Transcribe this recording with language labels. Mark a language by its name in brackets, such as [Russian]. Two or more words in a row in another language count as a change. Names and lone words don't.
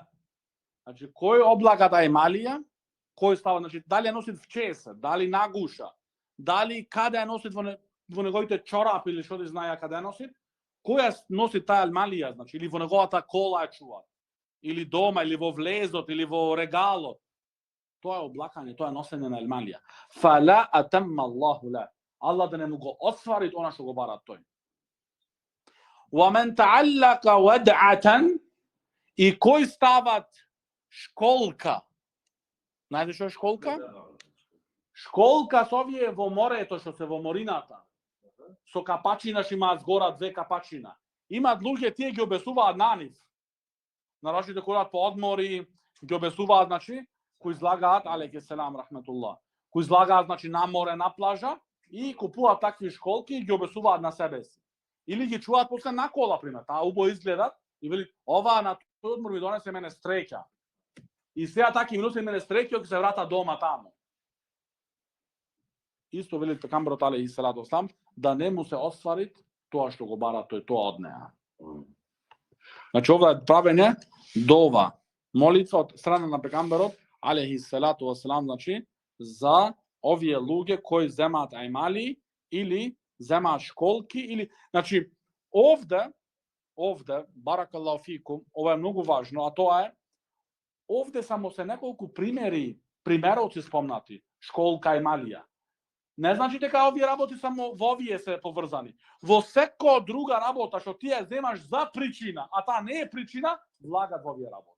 [Macedonian] Значи, кој облага ајмалија, кој става, значи, дали ја носит в чеса, дали нагуша, дали каде ја носит во неговите чорапи или што да знае каде ја носит, кој ја носит таа ајмалија, значи, или во неговата кола ја чува, или дома, или во влезот, или во регалот. Тоа е облакање, тоа е носење на ајмалија. [Arabic] فلا أتم الله له. [Macedonian] Аллах да не му го отствари она што го бара тој. [Arabic] ومن تعلق ودعة, [Macedonian] и кој стават школка. Знаете што е школка? Школка со овие во морето, што се во морината. Со капачина што имаат згора 2 капачина. Имаат луѓе, тие ги обесуваат на нив. Нарочите којат по одмори, ги обесуваат, значи, кои излагаат, [Arabic] عليه السلام رحمة الله, [Macedonian] кои излагаат, значи, на море, на плажа, и купуваат такви школки и ги обесуваат на себе си. Или ги чуваат после на кола, пример. Таа убаво изгледат и вели, ова на тој одмор ми донесе мене среќа. И сега таки ми носи мене среќа, ќе се врата дома таму. Исто вели пегамберот [Arabic] عليه الصلاة والسلام, [Macedonian] да не му се оствари тоа што го бара тој, тоа од неа. Значи, ова е правење дова, молитва од страна на пегамберот [Arabic] عليه الصلاة والسلام, [Macedonian] значи, за овие луѓе кои земаат ајмали или земаат школки, или, значи, овде, [Arabic] بارك الله فيكم, [Macedonian] ова е многу важно, а тоа е, овде само се неколку примероци спомнати, школка ајмалија. Не значи дека овие работи само во овие се поврзани. Во секоја друга работа што ти ја земаш за причина, а таа не е причина, влагат во овие работи.